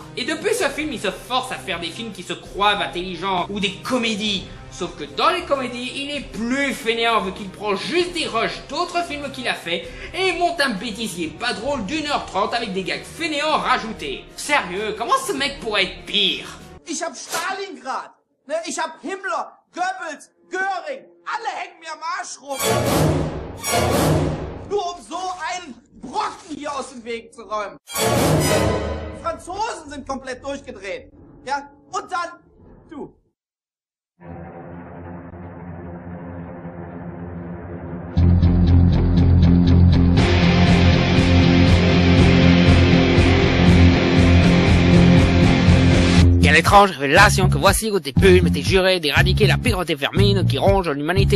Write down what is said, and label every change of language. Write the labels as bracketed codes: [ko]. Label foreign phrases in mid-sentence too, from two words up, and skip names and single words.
[fr] Et depuis ce film, il se force à faire des films qui se croient intelligents ou des comédies. Sauf que dans les comédies, il est plus fainéant vu qu'il prend juste des rushs d'autres films qu'il a fait et monte un bêtisier pas drôle d'1h30 avec des gags fainéants rajoutés. Sérieux, comment ce mec pourrait être pire? [de] Ich hab Stalingrad, ne? Ich hab Himmler, Goebbels, Göring, alle hängen mir am Arsch rum. Nur um so einen Brocken hier aus dem Weg zu räumen. Die Franzosen sind komplett durchgedreht, ja? Und dann du. [fr] Quelle étrange révélation que voici où tes pulls m'étaient juré d'éradiquer la pauvreté vermine qui ronge l'humanité.